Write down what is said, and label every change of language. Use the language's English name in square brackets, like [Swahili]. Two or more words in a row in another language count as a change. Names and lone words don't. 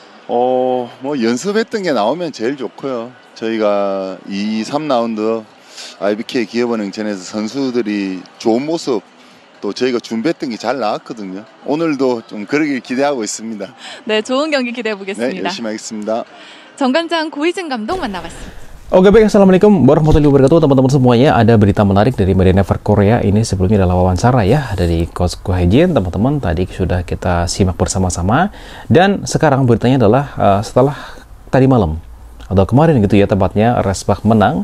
[Korean] 연습했던 게 나오면 제일 좋고요. 저희가 2, 3라운드 IBK 기업은행전에서 선수들이 좋은 모습 또 저희가 준비했던 게 잘 나왔거든요. 오늘도 좀 그러길 기대하고 있습니다. 네, 좋은 경기 기대해 보겠습니다. 네, 열심히 하겠습니다. 정관장 고희진 감독 만나봤습니다. [Indonesian] Oke baik, [Arabic] السلام عليكم ورحمة الله وبركاته [Indonesian] teman-teman semuanya. Ada berita menarik dari Media Network Korea. Ini sebelumnya adalah wawancara ya dari Coach Ko Hae-jin. Teman-teman tadi sudah kita simak bersama-sama. Dan sekarang beritanya adalah setelah tadi malam atau kemarin gitu ya tepatnya Respak menang.